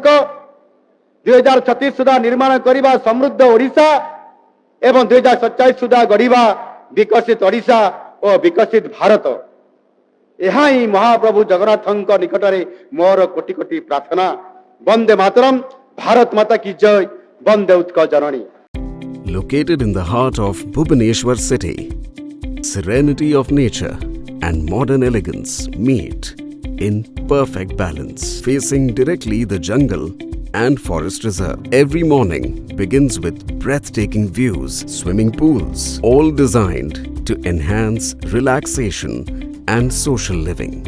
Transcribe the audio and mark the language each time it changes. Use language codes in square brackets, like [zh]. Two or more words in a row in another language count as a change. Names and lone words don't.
[or] 2036 ସୁଦ୍ଧା ନିର୍ମାଣ କରିବା ସମୃଦ୍ଧ ଓଡ଼ିଶା ଏବଂ 2047 ସୁଦ୍ଧା ଗଢ଼ିବା ବିକଶିତ ଓଡ଼ିଶା ଓ ବିକଶିତ ଭାରତ। ଏହା ହିଁ ମହାପ୍ରଭୁ ଜଗନ୍ନାଥଙ୍କ ନିକଟରେ ମୋର କୋଟି କୋଟି ପ୍ରାର୍ଥନା। ବନ୍ଦେ ମାତରମ୍, [hi] भारत माता की जय, [or] ବନ୍ଦେ ଉତ୍କଳ ଜନନୀ। [en] Located in the heart of Bhubaneswar city, serenity of nature and modern elegance meet in perfect balance, facing directly the jungle and forest reserve. Every morning begins with breathtaking views, swimming pools, all designed to enhance relaxation and social living.